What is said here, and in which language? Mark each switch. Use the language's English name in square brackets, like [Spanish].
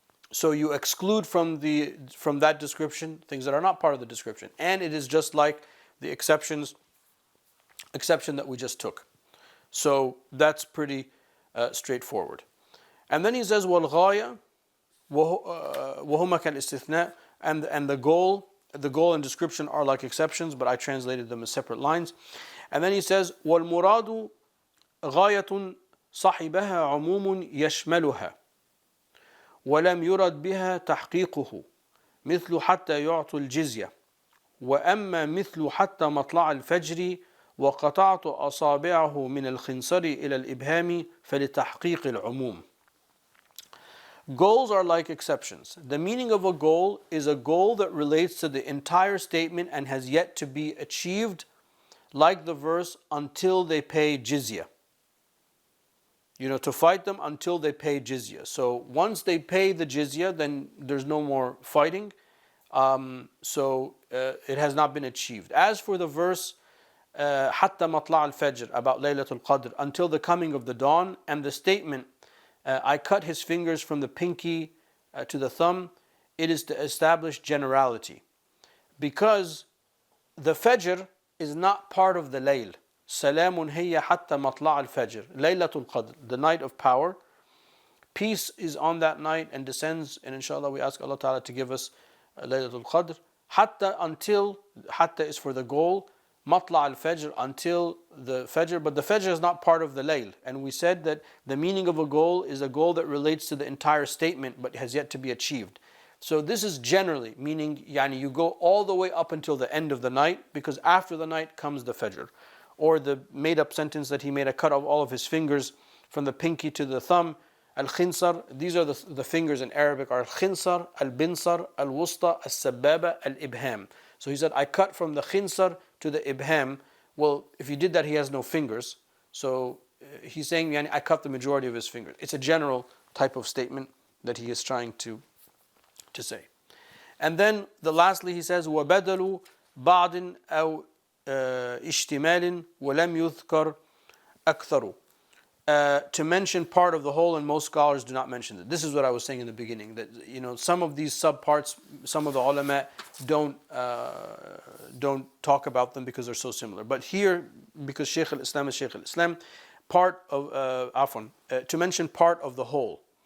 [English] So you exclude from that description things that are not part of the description, and it is just like the exception that we just took. So that's pretty straightforward. And then he says [Arabic] والغاية وهما كالاستثناء, [English] and the goal and description are like exceptions, but I translated them as separate lines. And then he says [Arabic] والمراد غاية صاحبها عموم يشملها ولم يرد بها تحقيقه مثل حتى يعطوا الجزية وأما مثل حتى مطلع الفجر وقطعت أصابعه من الخنصر إلى الإبهام فلتحقيق العموم. [English] Goals are like exceptions. The meaning of a goal is a goal that relates to the entire statement and has yet to be achieved, like the verse, until they pay jizya. To fight them until they pay jizya. So once they pay the jizya, then there's no more fighting. So it has not been achieved. As for the verse, [Arabic] حتى مطلع الفجر, [English] about Laylatul Qadr, until the coming of the dawn, and the statement, I cut his fingers from the pinky to the thumb, it is to establish generality. Because the Fajr is not part of the Layl. [Arabic] سلام هي حتى مطلع الفجر ليلة القدر, [English] the night of power. Peace is on that night and descends, and inshallah we ask Allah Ta'ala to give us Laylatul Qadr. Hatta, until, hatta is for the goal, matla al-fajr, until the fajr, but the fajr is not part of the layl. And we said that the meaning of a goal is a goal that relates to the entire statement but has yet to be achieved. So this is generally, meaning you go all the way up until the end of the night, because after the night comes the fajr. Or the made-up sentence that he made a cut of all of his fingers from the pinky to the thumb. Al-khinsar, these are the fingers in Arabic, are al-khinsar, al-binsar, al-wusta, al-sababa, al-ibham. So he said, I cut from the khinsar to the ibham. Well, if you did that, he has no fingers. So he's saying, I cut the majority of his fingers. It's a general type of statement that he is trying to say. And then lastly he says, [Arabic] وَبَدَلُ بَعْضٍ أَوْ اشتمال ولم يذكر أكثر. [English] To mention part of the whole, and most scholars do not mention it. This is what I was saying in the beginning, that some of these subparts, some of the ulama don't talk about them because they're so similar. But here, because Shaykh al-Islam is Shaykh al-Islam, part of to mention part of the whole.